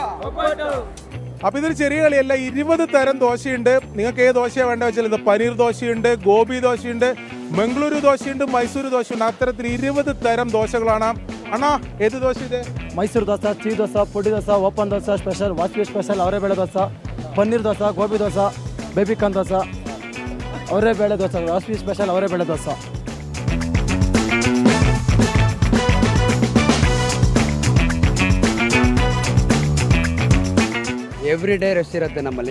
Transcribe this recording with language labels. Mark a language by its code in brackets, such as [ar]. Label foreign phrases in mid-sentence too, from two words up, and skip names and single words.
[ml] അപ്പോൾ ഇതൊരു ചെറിയ കളിയല്ല. 20 തരം ദോശയുണ്ട്. നിങ്ങൾക്ക് ഏത് ദോശയാണ് വേണ്ടത് വെച്ചാൽ ഇത് പനീർ ദോശയുണ്ട്, ഗോപി ദോശയുണ്ട്, മംഗളൂരു ദോശയുണ്ട്, മൈസൂരു ദോശയുണ്ട്. അത്തരത്തിൽ 20 തരം ദോശകളാണ്. [kn] ಅಣ್ಣ ಏದು ದೋಸೆ ಇದೆ? ಮೈಸೂರು ದೋಸೆ, ಚೀ ದೋಸೆ, ಪುಡಿ ದೋಸೆ, ಓಪನ್ ದೋಸೆ ಸ್ಪೆಷಲ್, ವಾಸವಿ ಸ್ಪೆಷಲ್, ಅವರೆಬೇಳೆ ದೋಸೆ, ಪನ್ನೀರ್ ದೋಸೆ, ಗೋಬಿ ದೋಸೆ, ಬೇಬಿಕಾರ್ನ್ ದೋಸೆ, ಅವರೆಬೇಳೆ ದೋಸೆ, ವಾಸವಿ ಸ್ಪೆಷಲ್, ಅವರೆಬೇಳೆ ದೋಸೆ. [en] every day rush [kn] ಇರುತ್ತೆ ನಮ್ಮಲ್ಲಿ.